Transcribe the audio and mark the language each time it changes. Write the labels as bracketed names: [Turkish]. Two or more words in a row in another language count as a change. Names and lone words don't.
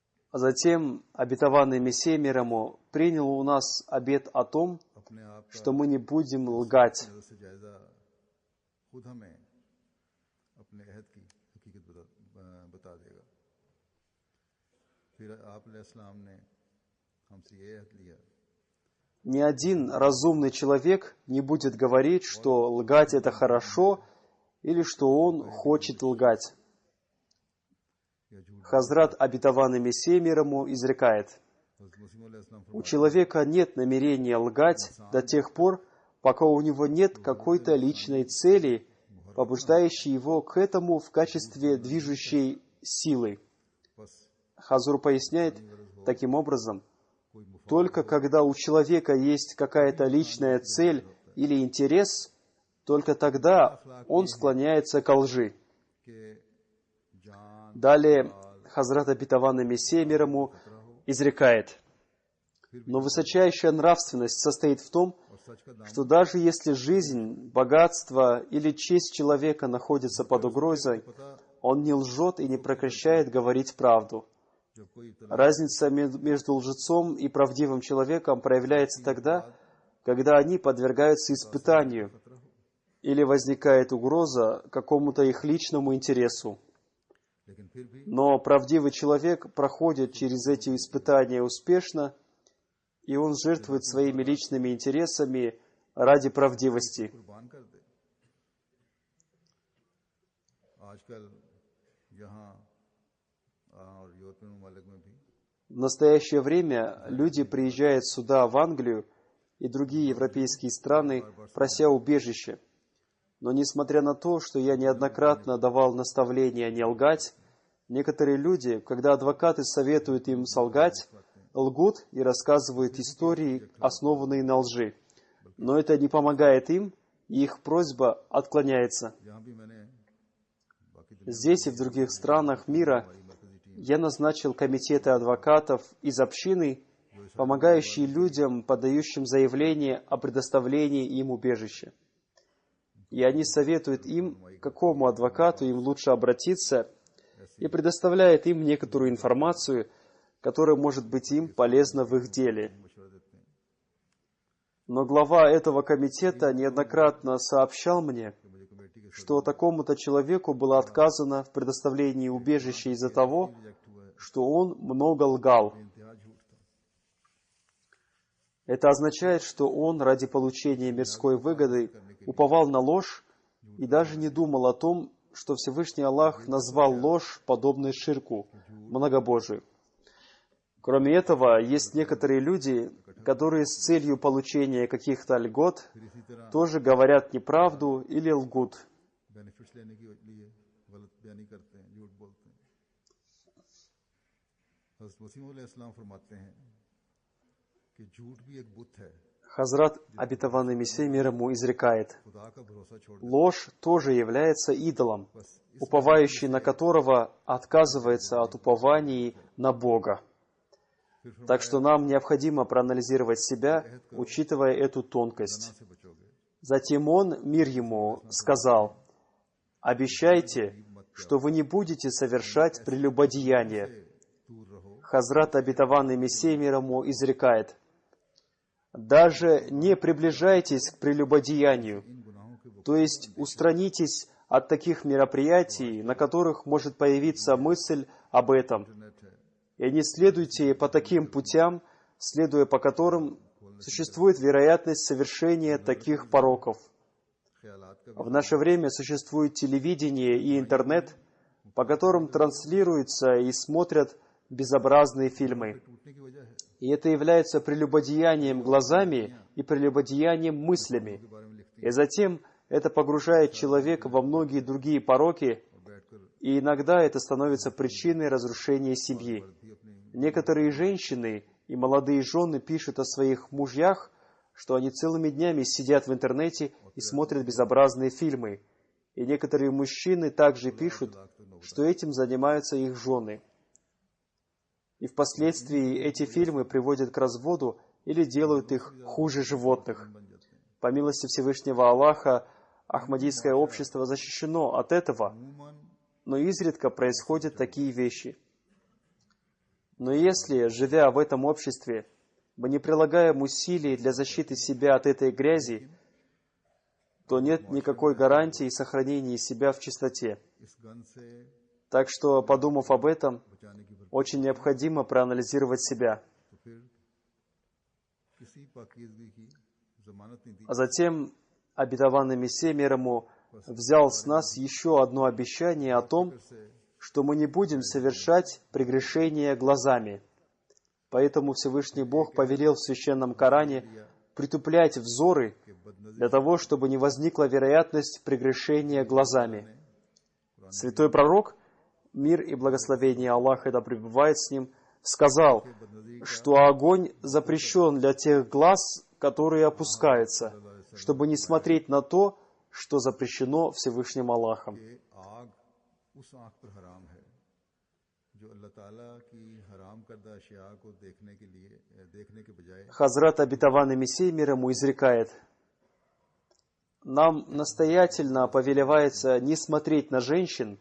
[Russian] А затем обетованный Мессия мир ему принял у нас обет о том, [Urdu] اپنے آپ کا [Russian] что мы не будем лгать. [Urdu] نظر سے جائزہ خود ہمیں اپنے عہد کی حقیقت بتا دے گا. پھر آپ علیہ السلام نے ہم سے یہ عہد لیا [Russian] Ни один разумный человек не будет говорить, что лгать это хорошо или что он хочет лгать. [Urdu] یا جھوٹ. [Russian] Хазрат обетованный Мессия мир ему изрекает: [Urdu] حضرت مسیح علیہ السلام [Russian] у человека нет намерения лгать до тех пор, пока у него нет какой-то личной цели, побуждающей его к этому в качестве движущей силы. बस Хазур поясняет, таким образом, [Urdu] کوئی مفا [Russian] только когда у человека есть какая-то личная цель или интерес, только тогда он склоняется ко лжи. [Urdu] کے جان [Russian] Далее Хазрат обетованный Мессия мир ему изрекает: но высочайшая нравственность состоит в том, [Urdu] اور سچ کا دامن [Russian] что даже если жизнь, богатство или честь человека находятся под угрозой, पता он не лжет и не прекращает говорить правду. [Urdu] جب کوئی ابتلا [Russian] Разница между лжецом и правдивым человеком проявляется тогда, когда они подвергаются испытанию или возникает угроза какому-то их личному интересу. [Urdu] لیکن پھر بھی [Russian] Но правдивый человек проходит через эти испытания успешно, и он жертвует своими личными интересами ради правдивости. [Urdu] قربان کر دے. آج کل یہاں اور یورپین ممالک میں بھی [Russian] В настоящее время люди приезжают сюда, в Англию и другие европейские страны, прося убежище. Но несмотря на то, что я неоднократно давал наставления не лгать, некоторые люди, когда адвокаты советуют им солгать, лгут и рассказывают истории, основанные на лжи. Но это не помогает им, и их просьба отклоняется. [Urdu] یہاں بھی میں نے باقی [Russian] Здесь и в других странах мира я назначил комитеты адвокатов из общины, помогающие людям, подающим заявление о предоставлении им убежища. И они советуют им, к какому адвокату им лучше обратиться, и предоставляют им некоторую информацию, которая может быть им полезна в их деле. [Urdu] مشورہ دیتے ہیں. [Russian] Но глава этого комитета неоднократно сообщал мне, [Urdu] مجھے کمیٹی کے [Russian] что такому-то человеку было отказано в предоставлении убежища из-за того, [Urdu] ریجیکٹ ہوا ہے, [Russian] что он много лгал. [Urdu] انتہا جھوٹ تھا. [Russian] Это означает, что он ради получения мирской выгоды уповал на ложь и даже не думал о том, что Всевышний Аллах назвал ложь подобной ширку, многобожию. Кроме этого, есть некоторые люди, которые с целью получения каких-то льгот [Urdu] پھر اسی طرح [Russian] тоже говорят неправду или лгут. [Urdu] بینیفٹس لینے کے لیے غلط بیانی کرتے ہیں، جھوٹ بولتے ہیں. حضرت مسیح علیہ السلام فرماتے ہیں کہ جھوٹ بھی ایک بت ہے, [Russian] Хазрат, обетованный Мессия мир ему, изрекает: [Urdu] خدا کا بھروسہ چھوڑ دے. [Russian] ложь тоже является идолом, уповающий на которого отказывается от упований на Бога. Так что нам необходимо проанализировать себя, учитывая эту тонкость. [Urdu] سے بچو گے, [Russian] Затем он, мир ему, сказал: обещайте, что вы не будете совершать прелюбодеяние. [Urdu] دور رہو. [Russian] Хазрат, обетованный Мессия мир ему, изрекает: даже не приближайтесь к прелюбодеянию, [Urdu] ان گناہوں کے [Russian] то есть устранитесь от таких мероприятий, на которых может появиться мысль об этом, [Urdu] انٹرنیٹ ہے, [Russian] и не следуйте по таким путям, следуя по которым существует вероятность совершения таких пороков. [Urdu] خیالات کا [Russian] В наше время существует телевидение и интернет, по которым транслируются и смотрят безобразные фильмы. [Urdu] ٹوٹنے کی وجہ ہے, [Russian] И это является прелюбодеянием глазами и прелюбодеянием мыслями. [Urdu] کے بارے میں لکھتے [Russian] И затем это погружает человека во многие другие пороки, [Urdu] ہیں، بیٹھ کر [Russian] и иногда это становится причиной разрушения семьи. [Urdu] بھی اپنی [Russian] Некоторые женщины и молодые жены пишут о своих мужьях, что они целыми днями сидят в интернете и смотрят безобразные фильмы. И некоторые мужчины также пишут, что этим занимаются их жены. И впоследствии эти фильмы приводят к разводу или делают их хуже животных. [Urdu] بن جاتے ہیں. [Russian] По милости Всевышнего Аллаха, Ахмадийское общество защищено от этого, अमूमन но изредка происходят такие вещи. Но если, живя в этом обществе, мы не прилагаем усилий для защиты себя от этой грязи, то нет никакой гарантии сохранения себя в чистоте. [Urdu] اس گند سے [Russian] Так что, подумав об этом, [Urdu] بچانے کی بھرپور [Russian] очень необходимо проанализировать себя. [Urdu] تو پھر کسی پاکیزگی کی ضمانت نہیں دی [Russian] А затем обетованный Мессия мир ему взял с нас еще одно обещание о том, [Urdu] پھر سے [Russian] что мы не будем совершать прегрешения глазами. Поэтому Всевышний Бог повелел в Священном Коране притуплять взоры [Urdu] کہ بدنظری [Russian] для того, чтобы не возникла вероятность прегрешения глазами. Святой Пророк, мир и благословение Аллаха да пребывает с ним, сказал, что огонь запрещен для тех глаз, которые опускаются, чтобы не смотреть на то, что запрещено Всевышним Аллахом. [Urdu] کہ آگ اس آنکھ پر حرام ہے جو اللہ تعالیٰ کی حرام کردہ اشیا کو دیکھنے کے بجائے [Russian] Хазрат обетованный Мессия мир ему изрекает, нам настоятельно повелевается не смотреть на женщин,